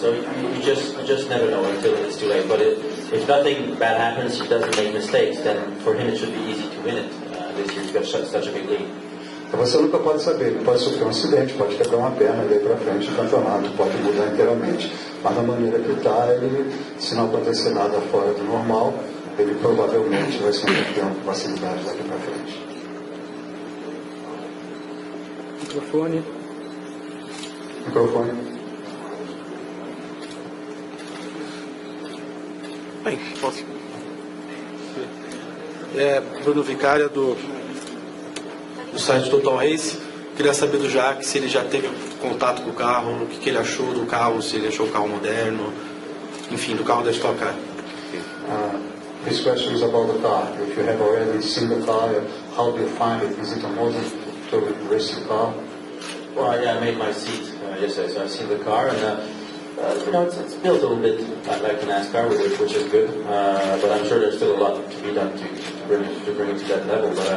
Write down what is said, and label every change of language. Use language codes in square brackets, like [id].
[en] So you just never know until it's too late. But if nothing bad happens, he doesn't make mistakes, then for him it should be easy to win it. This year he's got such a big lead. [pt] Você nunca pode saber, ele pode sofrer um acidente, pode quebrar uma perna, daí para frente o campeonato pode mudar inteiramente. Mas da maneira que está, ele, se não acontecer nada fora do normal, ele provavelmente vai ser um campeão com facilidade daqui para frente. Microfone. Microfone. Bem, posso. Bruno Vicária do site Total Race. Queria saber do Jacques se ele já teve contato com o carro, o que ele achou do carro, se ele achou o carro moderno, enfim, do carro da Stock Car. [en] His question is about the car. If you have already seen the car, how do you find it? Is it a modern racing car? Well, yeah, I made my seat yesterday, so I've seen the car, and it's built a little bit like a NASCAR, which is good. But I'm sure there's still a lot to be done to bring it to that level.